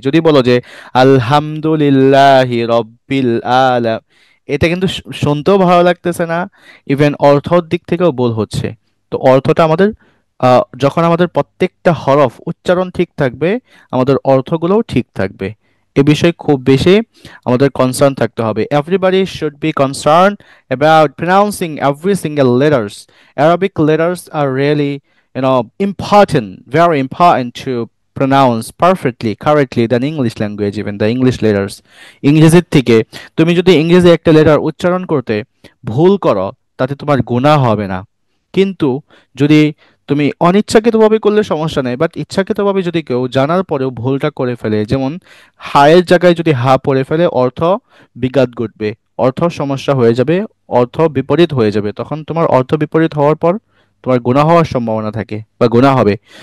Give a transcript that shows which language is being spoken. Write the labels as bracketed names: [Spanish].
[Bangla] যদি বলো যে [Arabic] আলহামদুলিল্লাহি রব্বিল আলা, [Bangla] এটা কিন্তু শুনতেও ভালো লাগতেছে না, ইভেন অর্থর দিক থেকেও ভুল হচ্ছে। তো অর্থটা আমাদের, যখন আমাদের প্রত্যেকটা হরফ উচ্চারণ ঠিক থাকবে, আমাদের অর্থগুলোও ঠিক থাকবে। এ বিষয়ে খুব বেশি আমাদের কনসার্ন থাকতে হবে। [English] Everybody should be concern about pronouncing every single letters. Arabic letters are really, important, very important to pronounce perfectly, correctly than English language, even the English letters. [Bangla] ইংরেজির থেকে তুমি যদি ইংরেজি একটা লেটার উচ্চারণ করতে ভুল করো তাতে তোমার গুনাহ হবে না, কিন্তু যদি তুমি অনিচ্ছাকৃতভাবে করলে সমস্যা নেই, বাট ইচ্ছাকৃতভাবে যদি কেউ জানার পরেও ভুলটা করে ফেলে, যেমন হায়ের জায়গায় যদি হা পড়ে ফেলে, অর্থ বিঘাত ঘটবে, অর্থ সমস্যা হয়ে যাবে, অর্থ বিপরীত হয়ে যাবে, তখন তোমার অর্থ বিপরীত হওয়ার পর তোমার গুনাহ হওয়ার সম্ভাবনা থাকে বা গুনাহ হবে।